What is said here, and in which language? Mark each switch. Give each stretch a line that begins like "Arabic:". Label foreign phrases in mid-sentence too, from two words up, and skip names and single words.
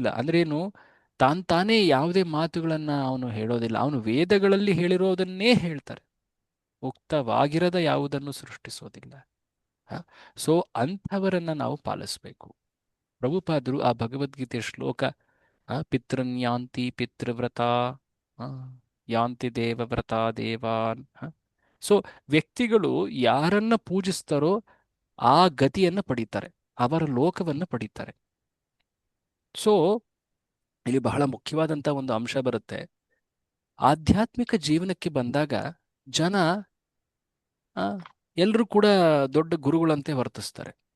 Kannada: ಅಂದ್ರೇನು? ತಾನೇ ಯಾವುದೇ ಮಾತುಗಳನ್ನ ಅವನು ಹೇಳೋದಿಲ್ಲ. ಅವನು ವೇದಗಳಲ್ಲಿ ಹೇಳಿರೋದನ್ನೇ ಹೇಳ್ತಾರೆ, ಉಕ್ತವಾಗಿರದ ಯಾವುದನ್ನು ಸೃಷ್ಟಿಸೋದಿಲ್ಲ. ಸೊ ಅಂಥವರನ್ನ ನಾವು ಪಾಲಿಸ್ಬೇಕು. ಪ್ರಭುಪಾದರು ಆ ಭಗವದ್ಗೀತೆ ಶ್ಲೋಕ
Sanskrit: ಪಿತೃನ್ ಯಾಂತಿ ಪಿತೃವ್ರತ ಯಾಂತಿ ದೇವವ್ರತ ದೇವಾನ್
Kannada: ಸೊ ವ್ಯಕ್ತಿಗಳು ಯಾರನ್ನ ಪೂಜಿಸ್ತಾರೋ ಆ ಗತಿಯನ್ನ ಪಡೀತಾರೆ, ಅವರ ಲೋಕವನ್ನ ಪಡೀತಾರೆ. ಸೊ ಇಲ್ಲಿ ಬಹಳ ಮುಖ್ಯವಾದಂತ ಒಂದು ಅಂಶ ಬರುತ್ತೆ. ಆಧ್ಯಾತ್ಮಿಕ ಜೀವನಕ್ಕೆ ಬಂದಾಗ ಜನ ಎಲ್ಲರೂ ಕೂಡ ದೊಡ್ಡ ಗುರುಗಳಂತೆ ವರ್ತಿಸ್ತಾರೆ.